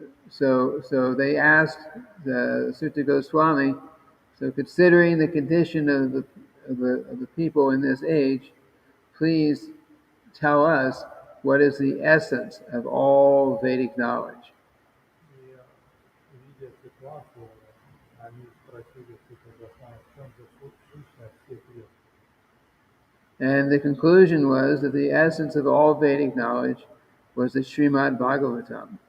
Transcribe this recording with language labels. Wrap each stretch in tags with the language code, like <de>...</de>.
<en>So they asked the Sutta Goswami, so considering the condition of the people in this age, please tell us what is the essence of all Vedic knowledge.</en> <ru>И видя ситуацию, они спросили Сutta Госвами, в чем же сущность всех вед.</ru> <en>And the conclusion was that the essence of all Vedic knowledge was the Srimad-bhagavatam.</en>